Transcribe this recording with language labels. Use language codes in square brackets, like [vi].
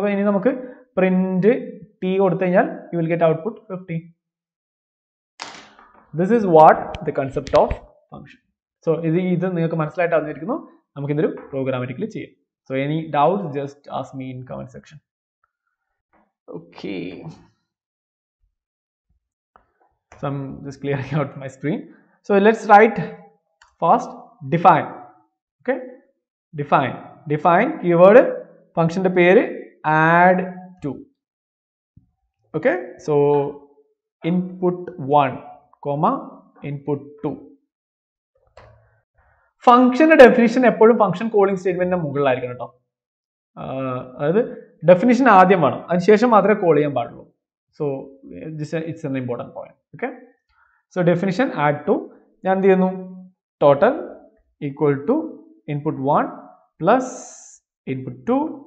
[ml] നമുക്ക് print T കൊടുത്തു കഴിഞ്ഞാൽ [en] You will get output 15. This is what the concept of function. So [ml] ഇത് നിങ്ങൾക്ക് മനസ്സിലായിട്ട് അറിഞ്ഞിരിക്കുന്നു. നമുക്ക് ഇതൊരു പ്രോഗ്രാമാറ്റിക്കലി ചെയ്യാം. [en] So any doubts just ask me in comment section. Okay. So I'm just clearing out my screen. So let's write first define. Okay, define keyword function the pair add to. Okay, so input 1 comma input 2. [ml] Function definition എപ്പോഴും function calling statement മുകളിലായിരിക്കണം കേട്ടോ. അതായത് definition ആദ്യം വേണം, അതിനുശേഷം മാത്രമേ call ചെയ്യാൻ പാടുള്ളൂ. [en] So it's an important point. Okay, so definition add to [ml] ഞാൻ എന്ത് ചെയ്യുന്നു, [en] Total equal to input 1 plus input 2.